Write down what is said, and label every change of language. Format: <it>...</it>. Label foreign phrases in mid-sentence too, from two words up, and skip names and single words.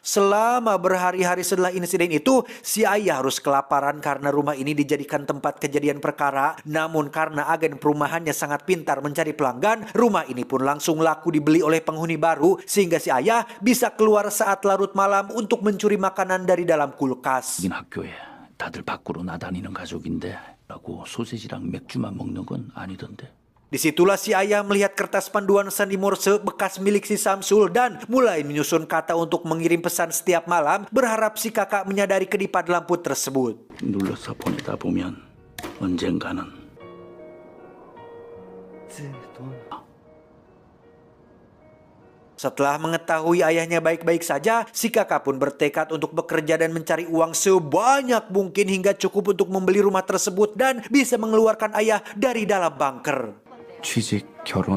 <id>Selama berhari-hari setelah insiden itu, si ayah harus kelaparan karena rumah ini dijadikan tempat kejadian perkara. Namun karena agen perumahannya sangat pintar mencari pelanggan, rumah ini pun langsung laku dibeli oleh penghuni baru, sehingga si ayah bisa keluar saat larut malam untuk mencuri makanan dari dalam kulkas.</id> <ko>여긴 학교에 다들 밖으로 나다니는 가족인데 라고 소세지랑 맥주만 먹는 건 아니던데.</ko> <id>Disitulah si ayah melihat kertas panduan sandi Morse bekas milik si Samsul dan mulai menyusun kata untuk mengirim pesan setiap malam, berharap si kakak menyadari kedipan lampu tersebut.</id> <ko>눌러서 보내다 보면 언젠가는</ko> <id>Setelah mengetahui ayahnya baik-baik saja, si kakak pun bertekad untuk bekerja dan mencari uang sebanyak mungkin hingga cukup untuk membeli rumah tersebut dan bisa mengeluarkan ayah dari dalam bunker.</id> <ko>취직, 결혼.</ko>